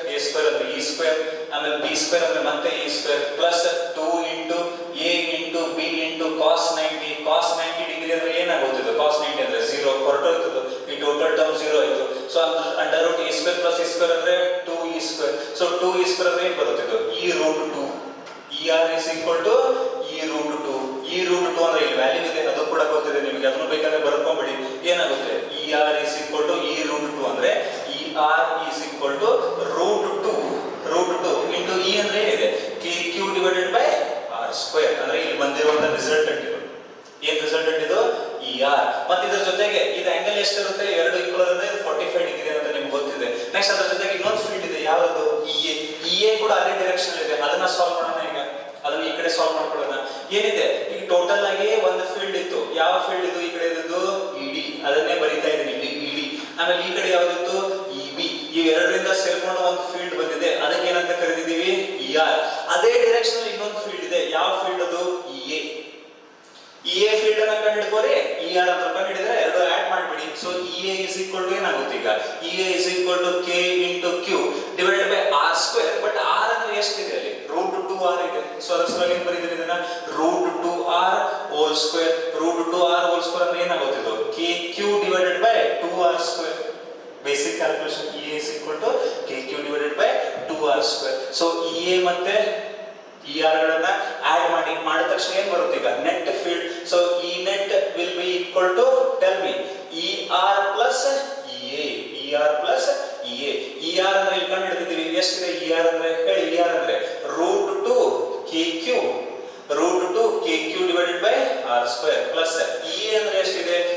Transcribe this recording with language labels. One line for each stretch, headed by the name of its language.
English: A square ಅಂದ್ರೆ E square. ಆಮೇಲೆ B square ಅಂದ್ರೆ ಮತ್ತೆ E square plus 2 into A into B into cos 90.
Kannada: cos 90 degree ಅಂದ್ರೆ ಏನಾಗುತ್ತೆ? cos 90 ಅಂದ್ರೆ 0 ಹೊರಟೋಯ್ತದೆ. ಈ ಟೋಟಲ್ ಟರ್ಮ್ 0 ಆಯ್ತು.
English: So under root A square plus E square ಅಂದ್ರೆ 2E square. So 2E square
Kannada: ಅಂದ್ರೆ ಏನು ಬರುತ್ತೆ? ಇದು
English: E root 2. ER is equal to E root 2.
Kannada: E root 2 ಅಂದ್ರೆ ಇಲ್ಲಿ ವ್ಯಾಲ್ಯೂ ಇದೆ, ಅದು ಕೂಡ ಗೊತ್ತಿದೆ ನಿಮಗೆ. ಅದನ್ನು ಬೇಕಾದ್ರೆ ಬರ್ಕೊಂಡ್ಬಿಡಿ. ಏನಾಗುತ್ತೆ?
English: ER is equal to E root 2 ಅಂದ್ರೆ ER is equal to root 2 into E
Kannada: ಅಂದ್ರೆ ಏನಿದೆ?
English: KQ divided by R square.
Kannada: ಅಂದ್ರೆ ಇಲ್ಲಿ ಬಂದಿರುವಂತ ರಿಸಲ್ಟೆಂಟ್ ಇದು. ಏನ್ ರಿಸಲ್ಟೆಂಟ್ ಇದು? ER. ಮತ್ತೆ ಇದರ ಜೊತೆಗೆ ಇದು ಆಂಗಲ್ ಎಷ್ಟಿರುತ್ತೆ? ಎರಡು ಈಕ್ವಲ್ ಅಂದ್ರೆ 45 ಡಿಗ್ರಿ ಅಂತ ನಿಮ್ಗೆ ಗೊತ್ತಿದೆ. ನೆಕ್ಸ್ಟ್ ಅದರ ಜೊತೆಗೆ ಇನ್ನೊಂದು ಫೀಲ್ಡ್ ಇದೆ ಯಾವುದು? EA ಕೂಡ ಅದೇ ಡೈರೆಕ್ಷನ್ ಇದೆ. ಅದನ್ನ ಸಾಲ್ವ್ ಮಾಡೋಣ ಈಗ. ಅದನ್ನ ಈ ಕಡೆ ಸಾಲ್ವ್ ಮಾಡ್ಕೊಳ್ಳೋಣ. ಏನಿದೆ ಈಗ ಟೋಟಲ್ ಆಗಿ ಒಂದು ಫೀಲ್ಡ್ ಇತ್ತು. ಯಾವ ಫೀಲ್ಡ್ ಇದು? ಈ ಕಡೆ ಇದ್ದು ED. ಅದನ್ನೇ ಬರೀತಾ ಇದ್ದೀನಿ ಇಲ್ಲಿ ED. ಆಮೇಲೆ ಈ ಕಡೆ ಯಾವ್ದಿತ್ತು? EB. ಇವೆರಡರಿಂದ ಸೇರ್ಕೊಂಡು ಒಂದು ಫೀಲ್ಡ್ ಬಂದಿದೆ. ಅದಕ್ಕೆ ಏನಂತ ಕರೆದಿದ್ದೀವಿ? ER. ಅದೇ ಡೈರೆಕ್ಷನ್ ಇನ್ನೊಂದು ಫೀಲ್ಡ್ ಇದೆ. ಯಾವ ಫೀಲ್ಡ್ ಅದು? EA. EA ಫೀಲ್ಡ್ ಅನ್ನ ಕಂಡು ಹಿಡ್ಕೋರಿ. ER ಅಂತ ಕಂಡು ಹಿಡಿದ್ರೆ ಎರಡು ಆಡ್ ಮಾಡ್ಬಿಡಿ.
English: so EA is equal to
Kannada: ಏನಾಗುತ್ತೆ ಈಗ?
English: EA is equal to K into Q divided by R square.
Kannada: But R ಅಂದ್ರೆ ಎಷ್ಟಿದೆ ಅಲ್ಲಿ? ರೂಟ್ 2R ಇದೆ. ಸೊ ಅದರ ಸಲುವಾಗಿ ಏನು ಬರೀತೀವಿ ಇದನ್ನ?
English: Root 2R whole square. Root 2R whole square
Kannada: ಅಂದ್ರೆ ಏನಾಗುತ್ತೆ ಇದು?
English: KQ divided by 2R square. Basic calculation. EA is equal to KQ divided by 2R square. So EA ಮತ್ತೆ
Kannada: ಇ ಆರ್ ಗಳನ್ನ ಆಡ್ ಮಾಡಿದ ತಕ್ಷಣ ಏನ್ ಬರುತ್ತೆ ಈಗ net field.
English: So E net will be equal to tell me E R plus E A.
Kannada: E R plus E A. E R ಅಂದ್ರೆ ಇಲ್ಲಿ ಕಂಡು ಹಿಡಿದಿದ್ದೀವಿ. ಎಷ್ಟಿದೆ ಇ ಆರ್ ಅಂದ್ರೆ ಹೇಳಿ?
English: E R ಅಂದ್ರೆ root two K Q, root two K Q divided by R square plus E A
Kannada: ಅಂದ್ರೆ ಎಷ್ಟಿದೆ?